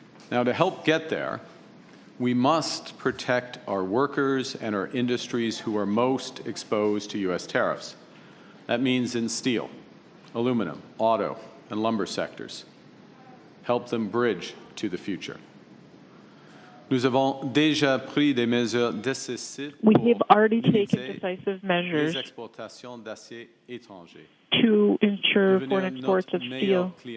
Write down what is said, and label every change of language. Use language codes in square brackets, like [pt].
[en] Now, to help get there, we must protect our workers and our industries who are most exposed to U.S. tariffs. That means in steel, aluminum, auto, and lumber sectors. Help them bridge to the future. [fr] Nous avons déjà pris des mesures décisives [en] We have already taken decisive measures to ensure foreign exports of steel.